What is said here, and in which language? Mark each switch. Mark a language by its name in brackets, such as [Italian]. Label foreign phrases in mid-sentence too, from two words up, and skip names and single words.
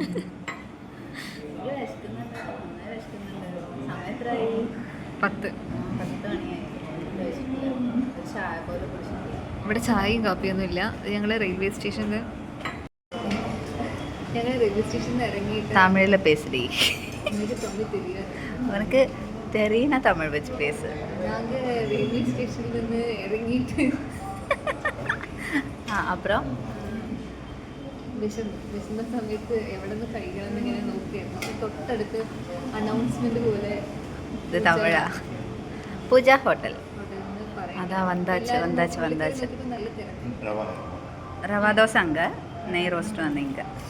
[Malayalam] സമയത്തായി 10 മണിയായി. ഇവിടെ ചായയും കാപ്പിയൊന്നും ഇല്ല. ഞങ്ങൾ റെയിൽവേ സ്റ്റേഷനിൽ ഇറങ്ങിയിട്ട് തമിഴിൽ പേசுடி. എനിക്ക് തമ്മിൽ தெரியாது. [Tamil] உனக்கு தெரியும்னா தமிழ் வச்சு பேசு. நாங்கள் ரயில்வே ஸ்டேஷனில் இருந்து இறங்கிட்டு அப்புறம் [Malayalam] വിശന്ന സമയത്ത് എവിടെ നിന്ന് കഴിക്കണം ഇങ്ങനെ നോക്കിയായിരുന്നു. പക്ഷെ തൊട്ടടുത്ത് അനൗൺസ്മെന്റ് പോലെ ഇത് തമിഴാ. പൂജ ഹോട്ടൽ. അതാ വந்தாச்சு. നല്ല തിരക്ക്. [Tamil] ரவா தோசை அங்கே, நெய் ரோஸ்ட்டும் வந்து இங்கே.